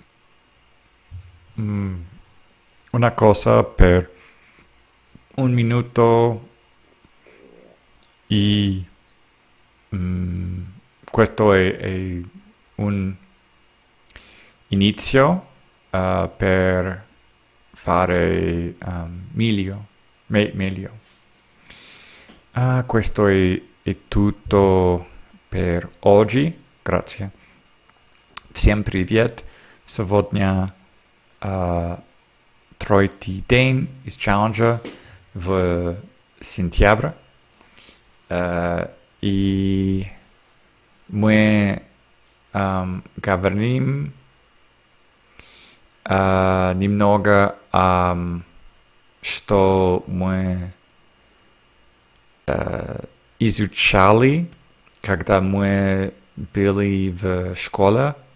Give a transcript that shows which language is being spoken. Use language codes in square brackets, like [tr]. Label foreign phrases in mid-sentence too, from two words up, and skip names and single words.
[it] una cosa per un minuto e questo è un inizio per fare meglio. Questo è tutto per oggi. Grazie. [ru] Всем привет. Сегодня тройти день из Challenger в сентябрь. И мы говорим немного что мы изучали, когда мы были в школе.